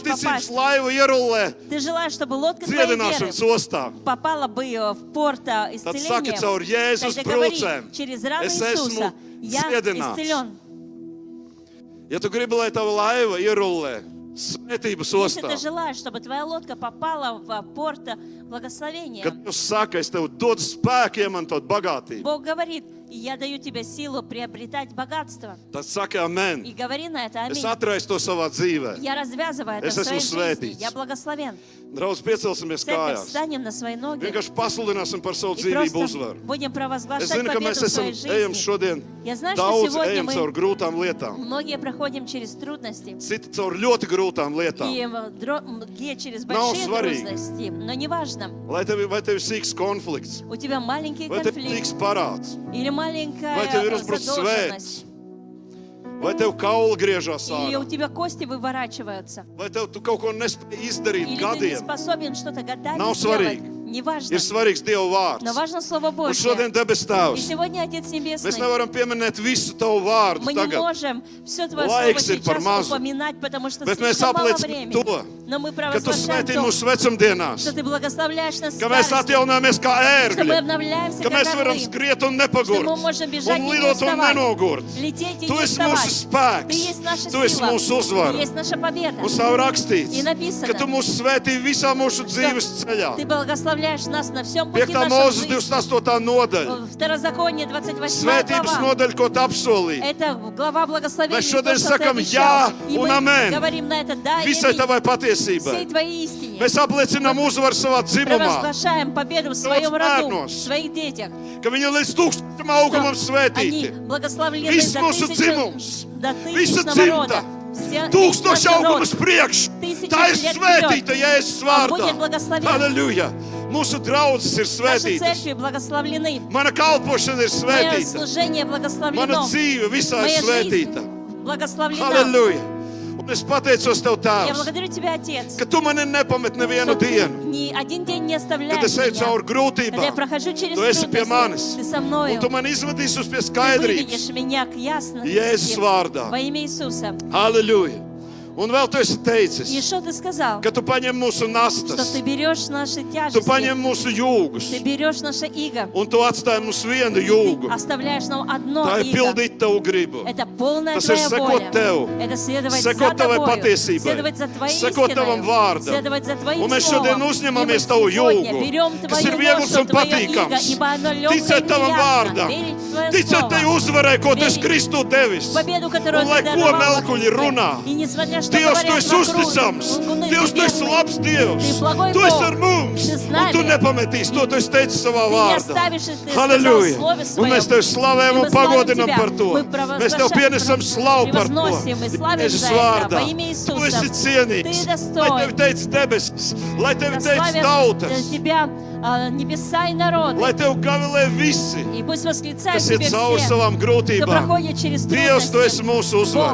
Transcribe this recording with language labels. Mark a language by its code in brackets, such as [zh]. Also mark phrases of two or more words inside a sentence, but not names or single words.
[lv] ticības [ru] попасть. [lv] laiva ierullē [ru] Ты желаешь, чтобы лодка твоей веры [lv] dziedināšanas ostā. [ru] попала бы в порт [lv] Tad saki [ru] исцеления. [lv] caur Jēzus [ru] Тогда говори, [lv] brūcēm. [ru] через рану [lv] Es [ru] Иисуса [lv] esmu [ru] я [lv] dziedināts. [ru] исцелен. [lv] Ja tu gribi, lai tava laiva ierullē svētības [ru] Если [lv] ostā, [ru] ты желаешь, чтобы твоя лодка попала в порт благословения, [lv] kad Dievs saka, es tev dodu spēku iemantot bagātību, [ru] Бог говорит, я даю тебе силу приобретать богатство. [lv] tad saki amen. [ru] И говори на это [lv] Es [ru] аминь. [lv] atraisu to savā dzīvē. [ru] Я развязываю это [lv] Es [ru] в своей [lv] esmu [ru] жизни. [lv] svētīts. [ru] Я благословен. [lv] Draudz, piecelsimies [ru] Церковь, [lv] kājās. [ru] встанем на свои ноги [lv] Vienkārši pasludināsim par savu [ru] и [lv] dzīvību [ru] просто [lv] uzvaru. [ru] будем [lv] Es [ru] провозглашать [lv] zinu, ka mēs [ru] победу в своей [lv] ejam [ru] жизни. [lv] šodien [ru] Я знаю, что [lv] daudz [ru] сегодня [lv] ejam caur [ru] мы [lv] grūtām lietām, [ru] многие проходим через трудности. [lv] citi caur ļoti grūtām lietām. [ru] И многие через [lv] Nav [ru] большие [lv] svarīgi. [ru] трудности. Но неважно, [lv] Vai tev ir sīks konflikts, [ru] у тебя маленький [lv] vai tev ir [ru] конфликт [lv] sīks parāds, [ru] или маленькая [lv] vai tev ir uzbrucis [ru] задолженность, [lv] vai tev kaula griežās [ru] или у [lv] ārā, [ru] тебя кости выворачиваются, [lv] vai tev tu kaut ko nespēji izdarīt [ru] или ты не [lv] gadiem. [ru] способен что-то годами [lv] Nav [ru] сделать. [lv] svarīgi. [ru] Неважно. [lv] Ir svarīgs Dieva vārds. [ru] Но важно Слово [lv] Un [ru] Божье. [lv] šodien debes [ru] И [lv] Tēvs, [ru] сегодня, Отец [lv] mēs [ru] Небесный, [lv] nevaram pieminēt visu Tavu vārdu [ru] мы не [lv] tagad, [ru] можем все Твое [lv] Laiks [ru] Слово [lv] ir par [ru] сейчас [lv] mazu. [ru] упоминать, потому что [lv] bet mēs [ru] слишком мало [lv] apliecinām [ru] времени. [lv] to, [ru] Но мы [lv] ka Tu [ru] провозглашаем [lv] svētī [ru] то, [lv] mūsu vecumdienās, [ru] что Ты благословляешь нас в [lv] ka mēs [ru] старости, [lv] atjaunāmies kā [ru] что мы [lv] ērgļi, [ru] обновляемся [lv] ka [ru] как [lv] mēs varam [ru] орлы, [lv] skriet un [ru] что мы [lv] nepagurt, [ru] можем бежать [lv] un [ru] и не [lv] lidot un [ru] уставать, [lv] nenogurt. [ru] лететь и [lv] Tu [ru] не [lv] esi mūsu [ru] уставать. Ты [lv] spēks, [ru] есть наша [lv] Tu esi [ru] сила, [lv] mūsu [ru] Ты [lv] uzvara. [ru] есть наша победа. [lv] Un savu rakstīts, [ru] И написано, [lv] ka Tu mūs svētī visā mūsu dzīves ceļā. [ru] Ты благословляешь нас на всем пути [lv] 5. [ru] нашей [lv] mūzes [ru] жизни. [lv] 28. nodaļa. [ru] Второзаконие, 28 [lv] Svētības [ru] глава. [lv] nodaļa, ko Tu apsolīji. [ru] Это глава благословения, [lv] Mēs [ru] то, [lv] šodien [ru] что ты [lv] sakam [ru] обещал. [lv] jā [ru] И [lv] un [ru] мы [lv] amen. [ru] говорим на это да и [lv] Visai [ru] аминь. [lv] Tavai [ru] Всей [lv] patiesībai. [ru] Твоей истине. [lv] Mēs apliecinām uzvaru savā dzimumā, [ru] Провозглашаем победу в своем роду, [lv] bērnos. [ru] в своих детях. [lv] ka viņi līdz 1000 augumam [ru] Они [lv] svētīti. [ru] благословлены [lv] Viss [ru] до [lv] mūsu dzimums, visa [ru] тысячного [lv] dzimta, [ru] рода. Весь [lv] 1000 [ru] наш народ [lv] augumus priekš. [ru] Тысячи [lv] Tā ir [ru] лет [lv] svētīta [ru] вперед. [lv] Jēzus [ru] Он будет [lv] vārdā. [ru] благословен. [lv] Halleluja! Mūsu draudzes ir [ru] Наши [lv] svētītas. [ru] церкви благословлены. [lv] Mana kalpošana ir [ru] Мое [lv] svētīta. [ru] служение [lv] Mana [ru] благословлено. [lv] dzīve visā ir [ru] Моя жизнь [lv] svētīta. [ru] благословлена. [lv] Halleluja! Un es pateicos Tev, [ru] Я [lv] Tēvs, [ru] благодарю Тебя, Отец, [lv] ka Tu mani nepamet nevienu [ru] что Ты [lv] dienu. [ru] ни один день не [lv] Kad [ru] оставляешь [lv] es eju cauri [ru] меня. Когда я [lv] grūtībām, [ru] прохожу через [lv] Tu esi pie manis. [ru] трудности, Ты со [lv] un [ru] мною. [lv] Tu mani izvadīsi uz pie [ru] Ты [lv] skaidrības. [ru] выведешь меня к ясности [lv] Jēzus vārdā. [ru] во имя Иисуса. [lv] Halleluja! Un vēl Tu esi [ru] И [lv] teicis, [ru] что Ты сказал? [lv] ka Tu paņem mūsu [ru] Что [lv] nastas, [ru] Ты берешь наши [lv] Tu [ru] тяжести, [lv] paņem mūsu jūgus, [ru] Ты берешь наше иго, [lv] un Tu atstāji mums vienu [ru] Ты [lv] jūgu. [ru] оставляешь нам одно [lv] Tā ir [ru] иго. [lv] pildīt Tavu gribu. [ru] Это полная [lv] Tas ir [ru] Твоя [lv] sekot [ru] воля. [lv] Tev, [ru] Это следовать за [lv] sekot Tavai [ru] Тобою, [lv] patiesībai, [ru] следовать за Твоей [lv] sekot Tavam [ru] истиной, [lv] vārdam. [ru] следовать за Твоим [lv] Un mēs šodien [ru] словом. [lv] uzņemamies [ru] И мы [lv] Tavu [ru] сегодня [lv] jūgu, [ru] берем [lv] kas ir [ru] Твою [lv] viegls [ru] ношу, [lv] un [ru] Твое иго, [lv] patīkams. [ru] ибо оно легкое и [lv] Ticēt Tavam [ru] приятно. [lv] vārdam, [ru] Верить в Твое [lv] ticēt Tai [ru] слово. [lv] uzvarai, ko Tu esi [ru] Верить [lv] Kristu devis. [ru] в победу, которую [lv] Un lai [ru] Ты [lv] ko [ru] даровал во [lv] melkuļi [ru] Христе. [lv] runā, [ru] И несмотря что [lv] Dievs, Tu [ru] говорят [lv] esi [ru] вокруг, [lv] uzticams, [ru] лгуны, [lv] Dievs, Tu esi [ru] неверные, [lv] labs Dievs, [ru] Ты благой [lv] Tu esi [ru] Бог, [lv] ar mums, [ru] Ты с [lv] un Tu [ru] нами. [lv] nepametīsi to, Tu esi teicis savā [ru] Ты не [lv] vārdā. [ru] оставишь, и Ты [lv] Halleluja! [ru] сказал в Слове [lv] Un [ru] Своем. [lv] mēs Tev slavējam [ru] И [lv] un [ru] мы славим [lv] pagodinam [ru] Тебя. [lv] par to. [ru] Мы [lv] Mēs Tev pienesam slavu par to. [ru] превозносим и славим [lv] Jēzus [ru] за это [lv] vārdā. [ru] во имя [lv] Tu [ru] Иисуса. [lv] esi cienīgs. [ru] Ты [lv] Lai [ru] достоин. [lv] Tev teic debesis, lai Tev [ru] Да [lv] teic [ru] славят [lv] tautas, [ru] Тебя небеса и народы. [lv] lai Tev gavilē visi, [ru] И пусть восклицают [lv] kas iet [ru] Тебе [lv] cauri [ru] все, [lv] savām [ru] кто [lv] grūtībām. [ru] проходит через [lv] Dievs, Tu esi [ru] трудности. [lv] mūsu uzvara,